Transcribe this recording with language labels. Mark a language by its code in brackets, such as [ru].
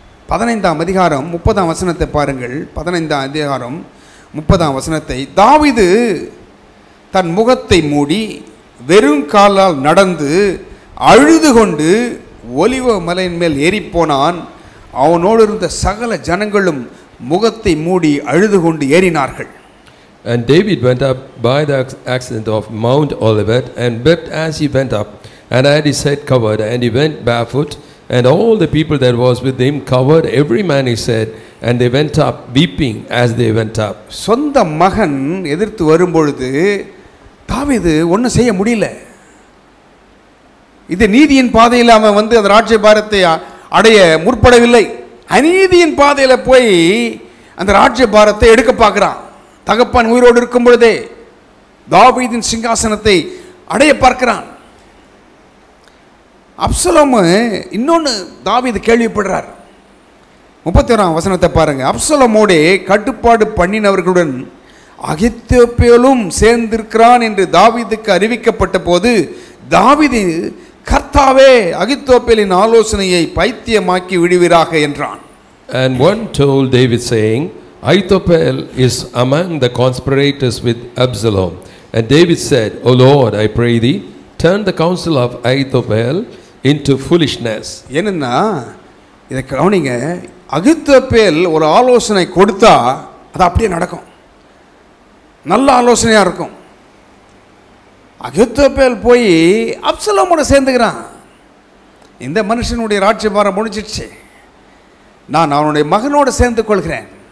[ta] 15ஆம் அதிகாரம் 30ஆம் வசனத்தை பாருங்கள். 15ஆம் அதிகாரம் 30ஆம் வசனத்தை, தாவீது தன் முகத்தை மூடி வெறும் காலால் நடந்து அழுது கொண்டு ஒலிவ மலையின் மேல் ஏறிப்போனான். அவனோடு இருந்த சகல ஜனங்களும் முகத்தை மூடி அழுது கொண்டு ஏறினார்கள். [en] And David went up by the ascent of Mount Olivet and wept as he went up, and had his head covered, and he went barefoot, and all the people that was with him covered every man his head, and they went up weeping as they went up. [ta] சொந்த மகன் எதிர்த்து வரும்பொழுது தாவீது ஒன்றும் செய்ய முடியல. இது நீதியின் பாதையில் அவன் வந்து அந்த ராஜ்யபாரத்தை அடைய முற்படவில்லை. அநீதியின் பாதையில் போய் அந்த ராஜ்யபாரத்தை எடுக்க பார்க்கிறான். தகப்பன் உயிரோடு இருக்கும் பொழுதே தாவீதின் சிங்காசனத்தை அடைய பார்க்கிறான். அப்சலோம் இன்னொன்று தாவீது கேள்விப்படுறார். 31ஆம் வசனத்தை பாருங்க. அப்சலோமோடே கட்டுப்பாடு பண்ணினவர்களுடன் அகித்தோப்பேலும் சேர்ந்திருக்கிறான் என்று தாவீதுக்கு அறிவிக்கப்பட்ட போது தாவீது, கர்த்தாவே அகித்தோப்பேலின் ஆலோசனையை பைத்தியமாக்கி விடுவீராக என்றான். [en] And one told David saying, Ahithophel is among the conspirators with Absalom. And David said, O Lord, I pray thee, turn the counsel of Ahithophel into foolishness. [ta] என்னன்னா இதை கவனிங்க, அகித்தோப்பேல் ஒரு ஆலோசனை கொடுத்தா அது அப்படியே நடக்கும், நல்ல ஆலோசனையாக இருக்கும். அகித்தோப்பேல் போய் அப்சலோமோட சேர்ந்துக்கிறான். இந்த மனுஷனுடைய ராஜ்யபாரம் முடிஞ்சிடுச்சு, நான் அவனுடைய மகனோடு சேர்ந்து கொள்கிறேன்.